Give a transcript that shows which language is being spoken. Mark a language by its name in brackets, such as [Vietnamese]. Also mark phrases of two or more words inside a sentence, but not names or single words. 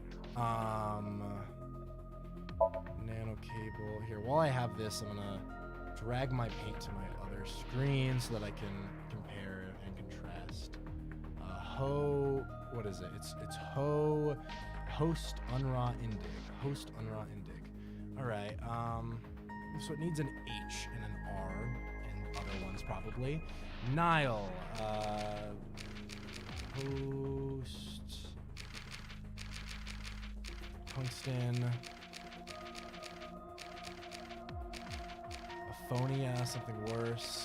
[English] Nano cable. Here, while I have this, I'm gonna drag my paint to my other screen so that I can compare and contrast. What is it? It's host unra indig. Host unra indig. All right. So it needs an H and an R and other ones probably. Nile. Host. Tungsten. Aphonia, something worse.